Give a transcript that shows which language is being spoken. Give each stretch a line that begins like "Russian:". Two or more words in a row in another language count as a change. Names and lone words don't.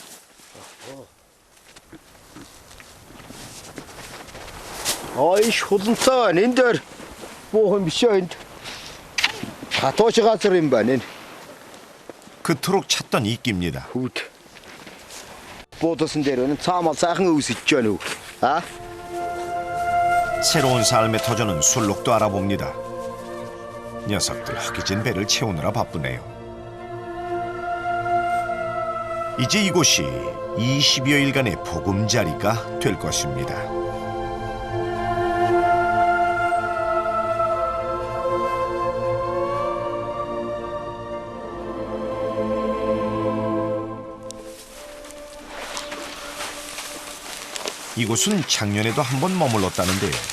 Mongolian: Ой, шуланцаа энэ дээр буухан биш ээ. Хатууч газар юм байна энэ.
Korean: 그토록 찾던 이끼입니다.
Mongolian: Хүүд. Буудсан дээр энэ цаамал сайхан өвсөж байна уу? А?
Korean: 새로운 삶의 터전은 술록도 알아봅니다. 녀석들 허기진 배를 채우느라 바쁘네요. 이제 이곳이 20여일간의 보금자리가 될 것입니다. 이곳은 작년에도 한번 머물렀다는데요.